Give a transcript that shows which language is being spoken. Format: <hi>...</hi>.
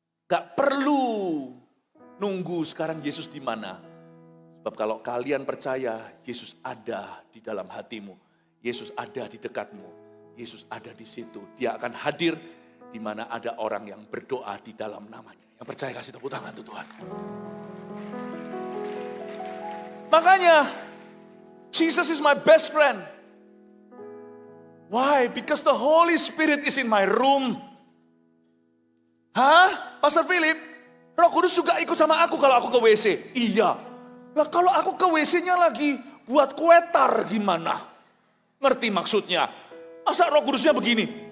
<id>Gak perlu nunggu sekarang Yesus di mana. Sebab kalau kalian percaya, Yesus ada di dalam hatimu. Yesus ada di dekatmu. Yesus ada di situ. Dia akan hadir di mana ada orang yang berdoa di dalam namanya. Yang percaya kasih tepuk tangan tuh Tuhan. Makanya,</id> <en>Jesus is my best friend. Why? Because the Holy Spirit is in my room. Hah?</en> <id>Pastor Philip, Roh Kudus juga ikut sama aku kalau aku ke WC. Iya. Lah kalau aku ke WC-nya lagi buat kue tar gimana? Ngerti maksudnya? Masa Roh Kudusnya begini?</id>